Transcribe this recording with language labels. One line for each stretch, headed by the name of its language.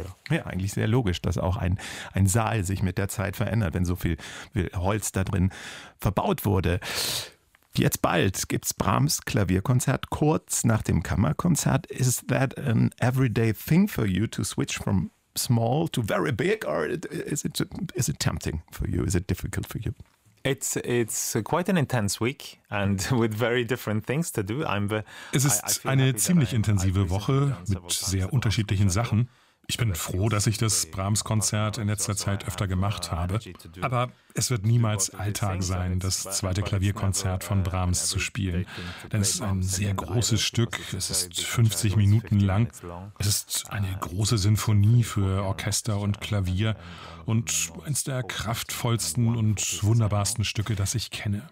German: Ja, eigentlich sehr logisch, dass auch ein Saal sich mit der Zeit verändert, wenn so viel Holz da drin verbaut wurde. Jetzt bald gibt's Brahms Klavierkonzert. Kurz nach dem Kammerkonzert.
English: Is that an everyday thing for you to switch from small to very big, or is it tempting for you? Is it difficult for you? It's quite an intense week and with very different things to do.
German: Es ist eine ziemlich intensive Woche mit sehr unterschiedlichen Sachen. Ich bin froh, dass ich das Brahms-Konzert in letzter Zeit öfter gemacht habe. Aber es wird niemals Alltag sein, das zweite Klavierkonzert von Brahms zu spielen. Denn es ist ein sehr großes Stück, es ist 50 Minuten lang, es ist eine große Sinfonie für Orchester und Klavier und eines der kraftvollsten und wunderbarsten Stücke, das ich kenne.